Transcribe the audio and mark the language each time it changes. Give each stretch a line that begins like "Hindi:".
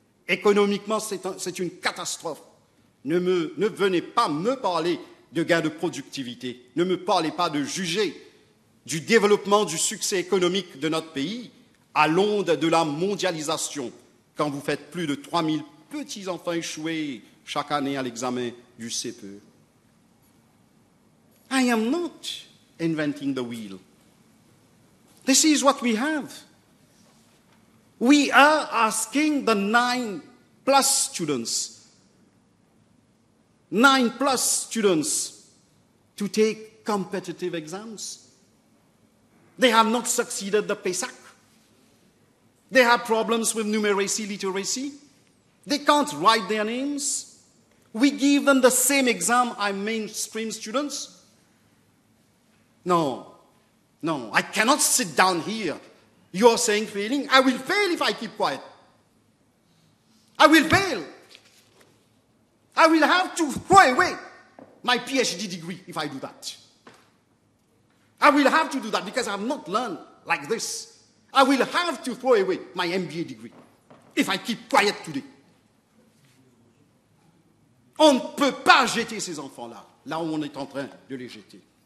French: Économiquement, c'est une catastrophe. Ne venez pas me parler de gains de productivité. Ne me parlez pas de juger du développement, du succès économique de notre pays à l'onde de la mondialisation, quand vous faites plus de 3000 petits-enfants échoués chaque année à l'examen du CPE.
English: I am not inventing the wheel. This is what we have. We are asking the 9+ students, 9+ students to take competitive exams. They have not succeeded the PESAC. They have problems with numeracy, literacy. They can't write their names. We give them the same exam as mainstream students. No. No, I cannot sit down here. You are saying failing. I will fail if I keep quiet. I will fail. I will have to throw away my PhD degree if I do that. I will have to do that because I have not learned like this. I will have to throw away my MBA degree if I keep quiet today.
French: On ne peut pas jeter ces enfants-là, là où on est en train de les jeter.